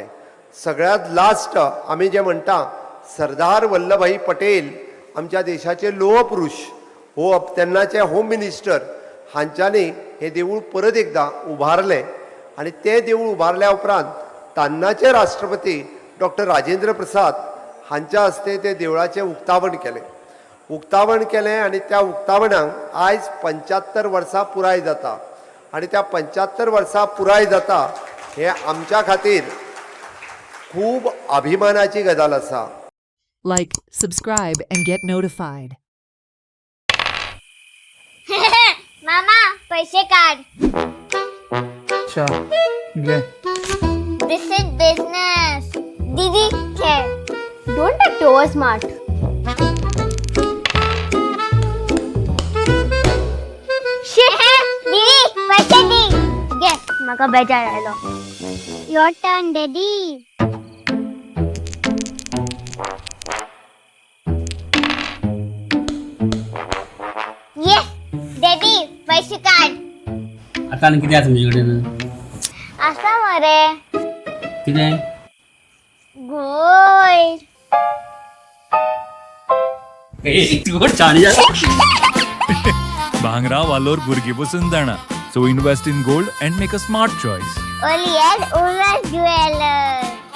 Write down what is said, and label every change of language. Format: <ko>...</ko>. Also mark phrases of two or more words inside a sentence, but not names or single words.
<kok>सगळ्यांत लास्ट आमी जें म्हणटा सरदार वल्लभभाई पटेल आमच्या देशाचे लोह पुरुष हो तेन्नाचे होम मिनिस्टर हांच्यांनी हें देवूळ परत एकदां उबारलें आनी तें देवूळ उबारल्या उपरांत तेन्नाचे राष्ट्रपती डॉक्टर राजेंद्र प्रसाद हांच्या हस्ते तें देवळाचें उक्तावण केलें आनी त्या उक्तावणाक आयज 75 वर्सां पुराय जाता. आनी त्या 75 वर्सां पुराय जाता हें आमच्या खातीर खूब अभिमानाची गजाल आसा.</kok> <en>Like, subscribe, and get notified.</en> <kok>मामा पैसे काढ. अच्छा घे.</kok> <en>This is business.</en> <kok>दीदी खेळ.</kok> <en>Don't take over smart.</en> <kok>दीदी पैसे दी. घे म्हाका बेजार आयलो.</kok> <en>Your turn daddy. yes daddy</en> <kok>पैसे काढ.</kok> <mr>आता आणि किती आहे तुमच्याकडे</mr> <kok>असा मरे</kok> <mr>किती आहे गोल्ड. गोड छान</mr> <kok>भांगरा वालोर भुरगीं बसून जाणा.</kok> <en>So invest in gold and make a smart choice. Only at Ulhas Jewellers.</en>